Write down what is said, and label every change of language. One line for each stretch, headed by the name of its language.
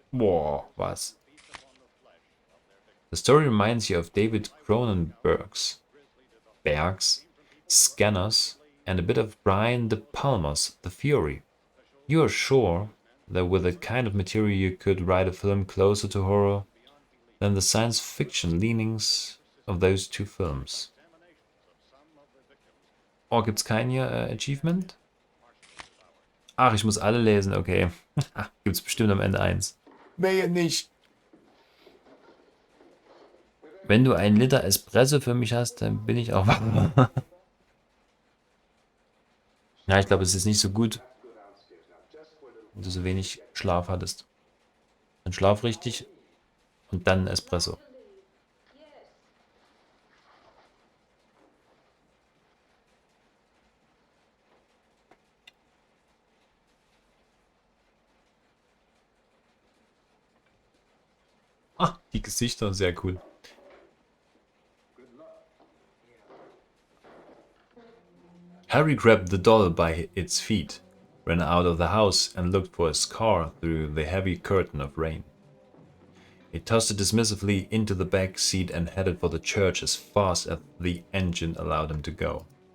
German: Boah, was?
English: The story reminds you of David Cronenberg's Scanners, and a bit of Brian De Palma's The Fury. You are sure that with that kind of material you could write a film closer to horror than the science fiction leanings of those two films?
German: Oh, gibt's kein hier Achievement? Ach, ich muss alle lesen, okay. Gibt's bestimmt am Ende eins. Wehe nicht. Wenn du einen Liter Espresso für mich hast, dann bin ich auch wach. Ja, ich glaube, es ist nicht so gut, wenn du so wenig Schlaf hattest. Dann schlaf richtig und dann Espresso. Ah, die Gesichter, sehr cool.
English: Harry grabbed the doll by its feet, ran out of the house and looked for his car through the heavy curtain of rain. He tossed it dismissively into the back seat and headed for the church as fast as the engine allowed him to go.